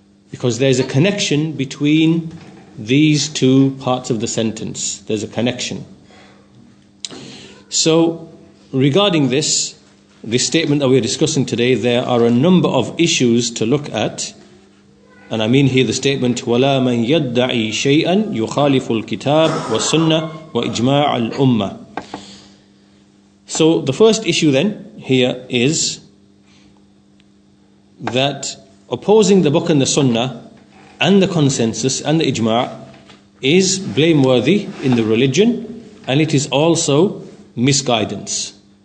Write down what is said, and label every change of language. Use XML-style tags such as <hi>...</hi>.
<en>Because there's a connection between these two parts of the sentence. There's a connection. So, regarding this statement that we're discussing today, there are a number of issues to look at. And I mean here the statement,</en> <ar>وَلَا مَنْ يَدَّعِي شَيْئًا يُخَالِفُ الْكِتَابِ وَالسُّنَّةِ وَإِجْمَاعَ الْأُمَّةِ.</ar> <en>So, the first issue then here is that opposing the book and the sunnah and the consensus and the ijma' is blameworthy in the religion, and it is also misguidance.</en>